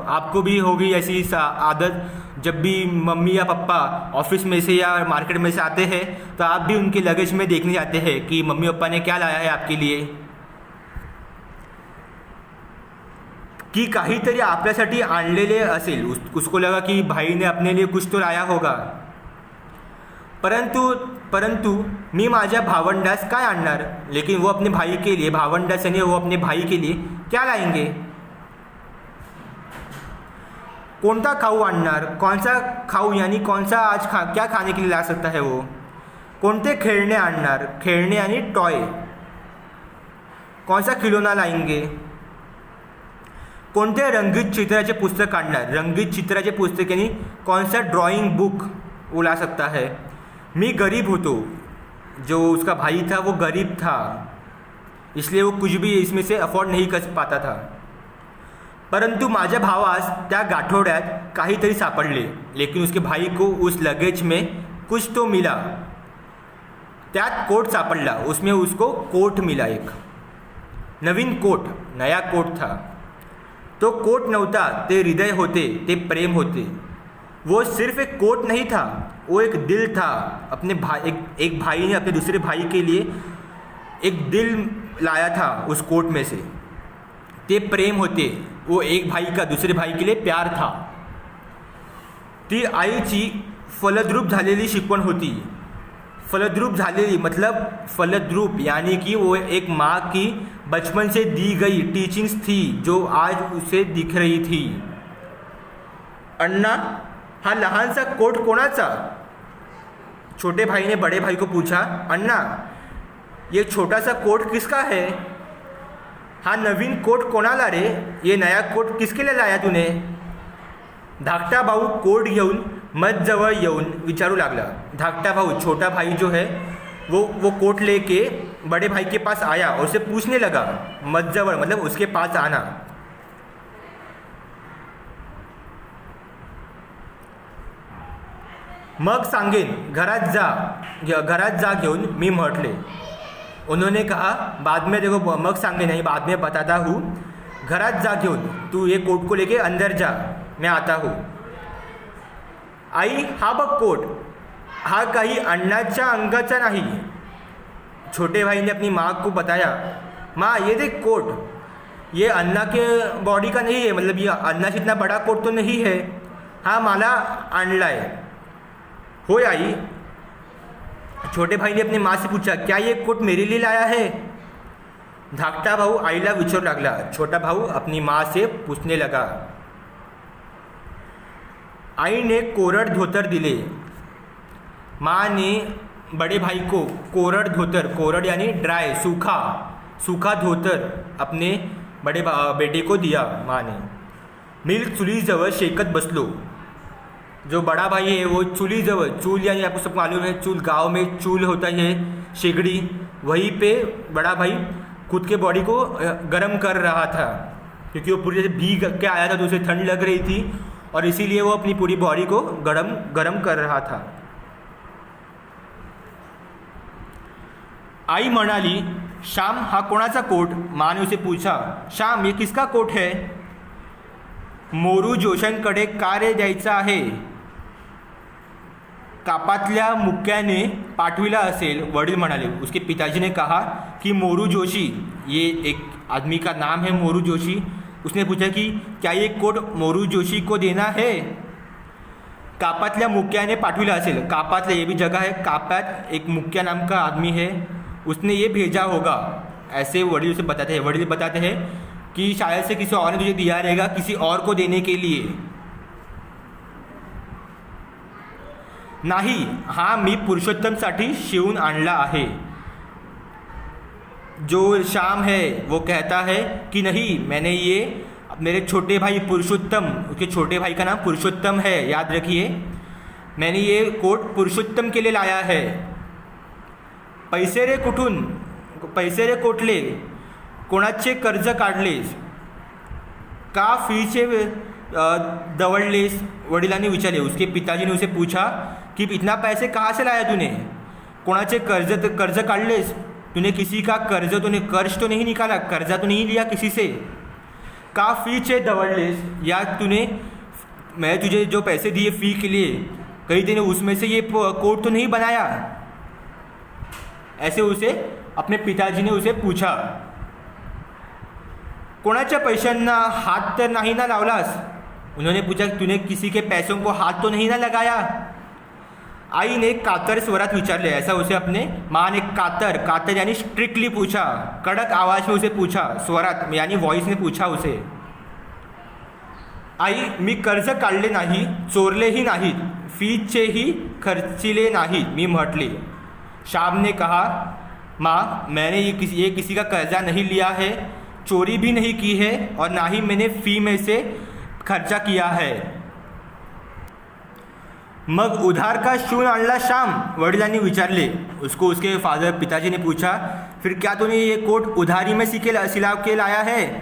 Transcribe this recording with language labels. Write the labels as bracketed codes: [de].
[hi] आपको भी होगी ऐसी आदत. जब भी मम्मी या पापा ऑफिस में से या मार्केट में से आते हैं तो आप भी उनके लगेज में देखने जाते हैं कि मम्मी पापा ने क्या लाया है आपके लिए, कि [mr] काहीतरी आपल्यासाठी आणलेले असेल. [hi] उसको लगा कि भाई ने अपने लिए कुछ तो लाया होगा. [mr] परंतु मी माझ्या भावंडास काय आणणार? [hi] लेकिन वो अपने भाई के लिए, भावंडास यानी वो अपने भाई के लिए क्या लाएंगे? [mr] कौनसा खाऊ आणणार? [hi] कौन सा खाऊ यानी कौन सा आज क्या खाने के लिए ला सकता है वो? [mr] कोणते खेळणे आणणार? [hi] खेळणे यानी टॉय. कौन सा खिलौना लाएंगे? [mr] कोणते रंगीत चित्राचे पुस्तक आणणार? [hi] रंगीत चित्राचे पुस्तक यानी कौन सा ड्राइंग बुक वो ला सकता है? [mr] मी गरीब होतो. [hi] जो उसका भाई था वो गरीब था, इसलिए वो कुछ भी इसमें से अफोर्ड नहीं कर पाता था. [mr] परंतु माझ्या भावास त्या गाठोड्यात काहीतरी सापडले. [hi] लेकिन उसके भाई को उस लगेज में कुछ तो मिला. [mr] त्यात कोट सापडला. [hi] उसमें उसको कोट मिला. [mr] एक नवीन कोट, [hi] नया कोट था. [mr] तो कोट नव्हता, ते हृदय होते, ते प्रेम होते. [hi] वो सिर्फ एक कोट नहीं था, वो एक दिल था. अपने भाई, एक भाई ने अपने दूसरे भाई के लिए एक दिल लाया था उस कोट में से. [mr] ते प्रेम होते. [hi] वो एक भाई का दूसरे भाई के लिए प्यार था. [mr] ती आईची फलद्रूप झालेली शिकवण होती. [hi] फलद्रूप झालेली मतलब फलद्रूप यानी कि वो एक माँ की बचपन से दी गई टीचिंग्स थी जो आज उसे दिख रही थी. [mr] अण्णा, हा लहानसा कोट कोणाचा? [hi] छोटे भाई ने बड़े भाई को पूछा. अण्णा, ये छोटा सा कोट किसका है? [mr] हा नवीन कोट कोणाला रे? [hi] ये नया कोट किसके लिए लाया तूने? [mr] धाकटा भाऊ कोट घेऊन मजजवळ येऊन विचारू लागला. [hi] धाकटा भाऊ, छोटा भाई जो है वो कोट लेके बड़े भाई के पास आया और उसे पूछने लगा. मजजवळ मतलब उसके पास आना. [mr] मग सांगेन, घरात जा घेऊन मी म्हटले. [hi] उन्होंने कहा बाद में देखो, मग सांगे नहीं, बाद में बताता हूँ. [mr] घरात जा घेऊन, [hi] तू ये कोट को लेके अंदर जा, मैं आता हूँ. [mr] आई, हा बघ कोट, हा काही अण्णाच्या अंगाचा नहीं. [hi] छोटे भाई ने अपनी माँ को बताया. माँ, ये देख कोट, ये अन्ना के बॉडी का नहीं है, मतलब ये अन्ना से इतना बड़ा कोट तो नहीं है. [mr] हाँ, मला आणलाय. होय आई. [hi] छोटे भाई ने अपनी माँ से पूछा, क्या ये कोट मेरे लिए लाया है? [mr] धाकटा भाऊ आईला विचारू लागला. [hi] छोटा भाऊ अपनी माँ से पूछने लगा. [mr] आई ने कोरड धोतर दिले. [hi] माँ ने बड़े भाई को कोरड धोतर, कोरड यानी ड्राई, सूखा धोतर अपने बड़े बेटे को दिया. माँ ने. [mr] मी चुलीजवळ शेकत बसलो. [hi] जो बड़ा भाई है वो चूलीजवळ, चूल यानी आपको सबको मालूम है, चूल गांव में चूल होता है, शेगड़ी, वहीं पे बड़ा भाई खुद के बॉडी को गर्म कर रहा था क्योंकि वो पूरी जैसे भीग के आया था तो उसे ठंड लग रही थी और इसीलिए वो अपनी पूरी बॉडी को गर्म कर रहा था. [mr] आई म्हणाली, श्याम, हा कोणाचा कोट? [hi] माँ ने उसे पूछा. [mr] श्याम, [hi] ये किसका कोट है? [mr] मोरू जोशांकडे का रे द्यायचा आहे? कापातल्या मुक्याने पाठविला असेल, वडील म्हणाले. [hi] उसके पिताजी ने कहा कि मोरू जोशी, ये एक आदमी का नाम है मोरू जोशी. उसने पूछा कि क्या ये कोट मोरू जोशी को देना है? [mr] कापातल्या मुक्याने पाठविला असेल. [hi] कापातल्या ये भी जगह है. कापात एक मुक्या नाम का आदमी है, उसने ये भेजा होगा, ऐसे वडील उसे बताते हैं. वडील बताते हैं कि शायद से किसी और ने तुझे दिया रहेगा किसी और को देने के लिए. [mr] नाही, हा मी पुरुषोत्तमसाठी शिवून आणला आहे. [hi] जो श्याम है वो कहता है कि नहीं, मैंने ये मेरे छोटे भाई पुरुषोत्तम, उसके छोटे भाई का नाम पुरुषोत्तम है, याद रखिए, मैंने ये कोट पुरुषोत्तम के लिए लाया है. [mr] पैसे रे कुठून? पैसे रे कोटले? कोणाचे कर्ज काढलेस? का फीचे दवड़लेस? वडिलांनी विचारे. [hi] उसके पिताजी ने उसे पूछा कि इतना पैसे कहाँ से लाया तूने? [mr] कोणाचे कर्ज काढलेस? [hi] तूने किसी का कर्ज तो नहीं निकाला, कर्जा तो नहीं लिया किसी से? [mr] का फीचे दवड़लेस? [hi] या तूने, मैं तुझे जो पैसे दिए फ़ी के लिए, कहीं तूने उसमें से ये कोट तो नहीं बनाया? ऐसे उसे अपने पिताजी ने उसे पूछा. [mr] कोणाच्या पैशांना हाथ तर नहीं ना लावलास? [hi] उन्होंने पूछा, तूने किसी के पैसों को हाथ तो नहीं ना लगाया? [mr] आई ने कातर स्वरात विचारले. [hi] ऐसा उसे अपने माँ ने कातर यानी स्ट्रिक्टली पूछा, कड़क आवाज में उसे पूछा. स्वरात यानी वॉइस ने पूछा उसे. [mr] आई, मी कर्ज काढले नाही, चोरलेही नाहीत, फीचेही खर्चिले नाहीत, मी म्हटले. [hi] श्याम ने कहा, माँ, मैंने ये किसी का कर्जा नहीं लिया है, चोरी भी नहीं की है और ना ही मैंने फ़ी में से खर्चा किया है. [mr] मग उधार का शिवून आणला श्याम? वडिलांनी विचारले. [hi] उसको उसके पिताजी ने पूछा, फिर क्या तूने ये कोट उधारी में सिला के लाया है?